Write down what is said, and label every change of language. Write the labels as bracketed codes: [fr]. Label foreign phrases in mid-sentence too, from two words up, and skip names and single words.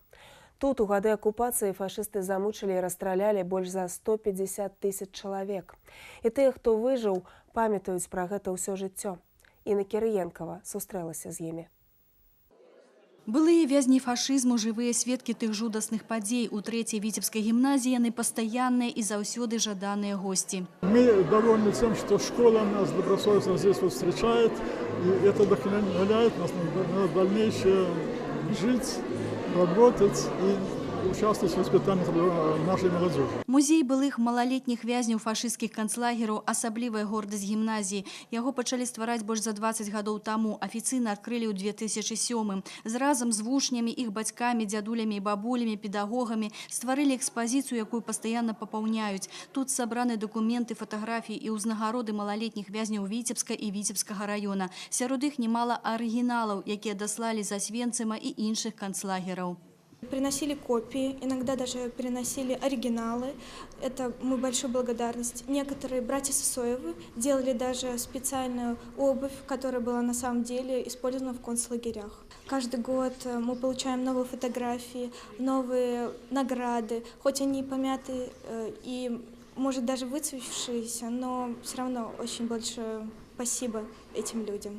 [be] Тут у гады акупацыі фашысты замучылі і расстралялі больш за 150 тысяч чалавек. І тыя, хто выжыў, памятаюць пра гэта ўсё жыццё. Інна Кірыенкава сустрэлася з імі. Былыя вязні фашызму, жывыя сведкі тых жудасных падзей у 3-й [ru] Витебской гимназии, [be] яны пастаянныя и заўсёды жаданыя гости. [ru] Мы довольны тем, что школа нас добросовестно здесь вот встречает, и это вдохновляет нас на дальнейшее жить, работать и участвовать в воспитании нашей молодежи. [be] Музей былых малолетніх вязняў фашысцкіх канцлагераў – асаблівая гордасць гімназіі. Яго пачалі ствараць больш за 20 гадоў таму, афіцыйна адкрылі ў 2007. Разам з вучнямі, іх бацькамі, дзядулямі і бабулямі, педагогамі стварылі экспазіцыю, якую пастаянна папаўняюць. Тут сабраны дакументы, фатаграфіі і ўзнагароды малалетніх вязняў Віцебска і Віцебскага района. Сярод іх немало арыгіналаў, якія даслалі з Освенцима і іншых канцлагераў. [ru] Приносили копии, иногда даже приносили оригиналы. Это мы большую благодарность. Некоторые братья Сысоевы делали даже специальную обувь, которая была на самом деле использована в концлагерях. Каждый год мы получаем новые фотографии, новые награды, хоть они помятые и, может, даже выцветившиеся, но все равно очень большое спасибо этим людям.